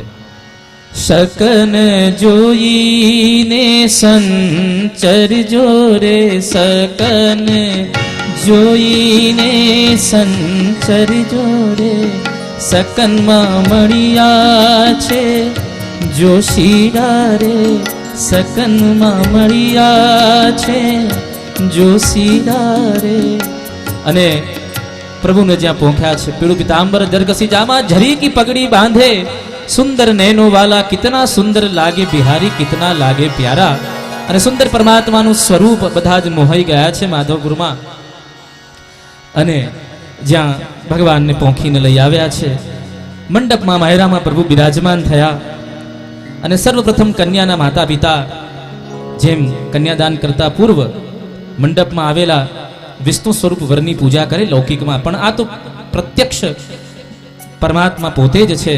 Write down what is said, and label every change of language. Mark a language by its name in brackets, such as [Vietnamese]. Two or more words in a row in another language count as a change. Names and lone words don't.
[Gujarati] શકન જોઈને સંચર જોરે, શકન જોઈને સંચર જોરે, सकनमा મળિયા છે જોશીડા રે, सकनमा મળિયા છે જોશીડા રે. અને પ્રભુને જ્યાં પહોંચ્યા છે પીળું પિતાંબર જરગસી જામા [Hindi] झरी की पगड़ी बांधे, सुंदर नैनो वाला कितना सुंदर लागे बिहारी कितना लागे प्यारा. [Gujarati] અને સુંદર પરમાત્માનું સ્વરૂપ બધા જ મોહાઈ ગયા છે માધવપુરમાં. અને જ્યાં ભગવાનને પહોંચીને લઈ આવ્યા છે મંડપમાં માયરામાં પ્રભુ બિરાજમાન થયા. અને સર્વપ્રથમ કન્યાના માતા પિતા જેમ કન્યાદાન કરતા પૂર્વ મંડપમાં આવેલા વિષ્ણુ સ્વરૂપ વરની પૂજા કરે લૌકિકમાં, પણ આ તો પ્રત્યક્ષ પરમાત્મા પોતે જ છે.